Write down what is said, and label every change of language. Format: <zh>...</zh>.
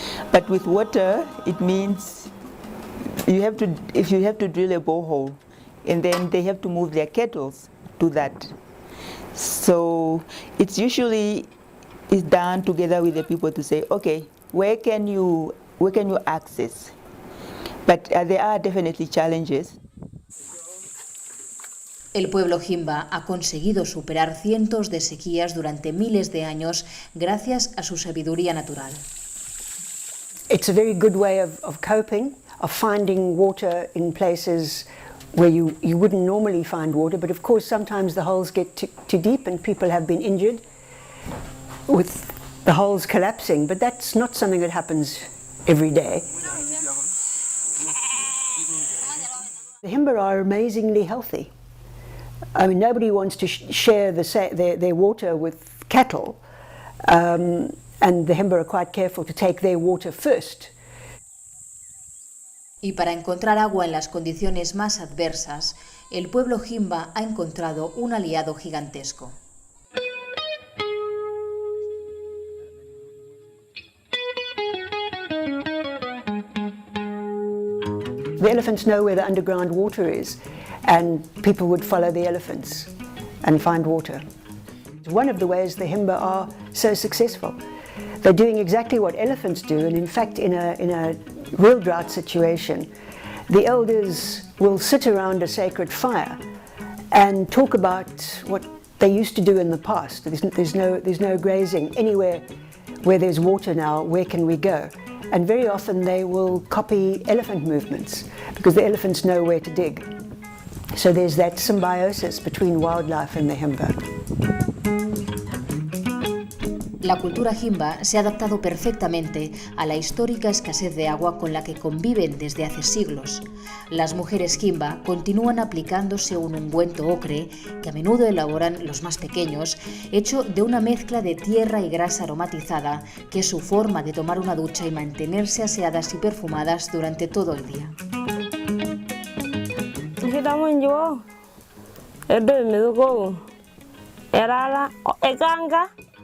<en>But with water, it means you have to drill a borehole, and then they have to move their cattle to that. So it's usually is done together with the people to say, okay, where can you access? But there are definitely challenges.</en> <es>El pueblo Himba ha conseguido superar cientos de sequías durante miles de años gracias a su sabiduría natural.</es> <en>It's a very good way of coping, of finding water in places where you wouldn't normally find water, but of course sometimes the holes get too deep and people have been injured with the holes collapsing, but that's not something that happens every day. The Himba are amazingly healthy. I mean, nobody wants to share their water with cattle, and the Himba are quite careful to take their water first.</en> <es>Y para encontrar agua en las condiciones más adversas, el pueblo Himba ha encontrado un aliado gigantesco.</es> <en>The elephants know where the underground water is, and people would follow the elephants and find water. One of the ways the Himba are so successful. They're doing exactly what elephants do, and in fact in a real drought situation, the elders will sit around a sacred fire and talk about what they used to do in the past. There's no grazing anywhere where there's water now. Where can we go? And very often they will copy elephant movements because the elephants know where to dig. So there's that symbiosis between wildlife and the Himba.</en> <es>La cultura Himba se ha adaptado perfectamente a la histórica escasez de agua con la que conviven desde hace siglos. Las mujeres Himba continúan aplicándose un ungüento ocre, que a menudo elaboran los más pequeños, hecho de una mezcla de tierra y grasa aromatizada, que es su forma de tomar una ducha y mantenerse aseadas y perfumadas durante todo el día.</es>